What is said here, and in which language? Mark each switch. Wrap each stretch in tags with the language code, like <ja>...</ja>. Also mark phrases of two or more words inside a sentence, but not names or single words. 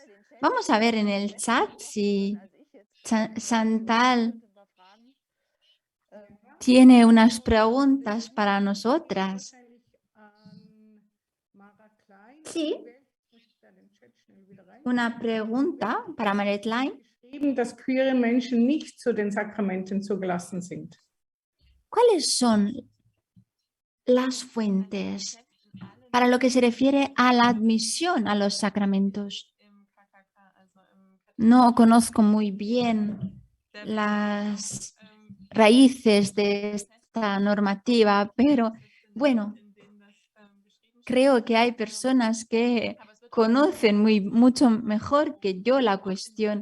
<es>Vamos a ver en el chat si Chantal tiene unas preguntas para nosotras. Sí, una pregunta para Marit Klein.</es> <de>Dass queere Menschen nicht zu den Sakramenten zugelassen sind.</de> <es>¿Cuáles son las fuentes para lo que se refiere a la admisión a los sacramentos. No conozco muy bien las raíces de esta normativa, pero bueno, creo que hay personas que conocen mucho mejor que yo la cuestión.</es>